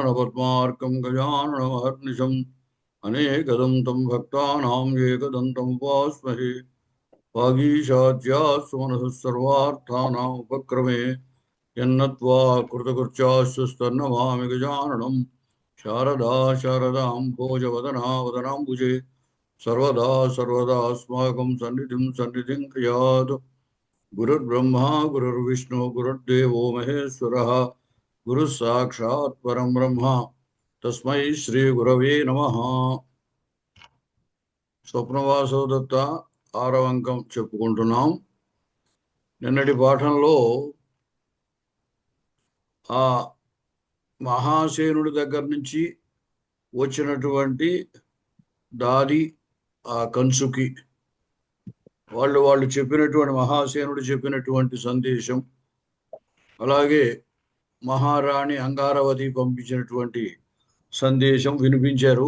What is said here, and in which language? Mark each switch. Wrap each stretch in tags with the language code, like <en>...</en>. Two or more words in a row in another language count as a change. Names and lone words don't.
<sa>పద్మార్కం గజాననమహర్నిశం అనేకదం తం భక్తానాం ఏకదంతం ఉపాస్మహే వాగీశాద్యాస్తు మనసः సర్వార్థానాం ఉపక్రమే యన్నత్వా కృతకృత్యాస్సుస్తన్నమామి గజాననం శారదా శారదాం భోజవదనా వదనాంబుజే सर्वदा सर्वदास्माकं सन्निधिं क्रियात् गुरुर्ब्रह्मा गुरुर्विष्णु गुरुर्देवो महेश्वरः गुरुः साक्षात् परं ब्रह्म तस्मै श्रीगुरवे नमः।</sa> <te>స్వప్నవాసవదత్త ఆరవ అంకం చెప్పుకుంటున్నాం. నిన్నటి పాఠంలో ఆ మహాసేనుడి దగ్గర నుంచి వచ్చినటువంటి దాది ఆ కంసుకి వాళ్ళు చెప్పినటువంటి మహాసేనుడు చెప్పినటువంటి సందేశం, అలాగే మహారాణి అంగారవతి పంపించినటువంటి సందేశం వినిపించారు.</te>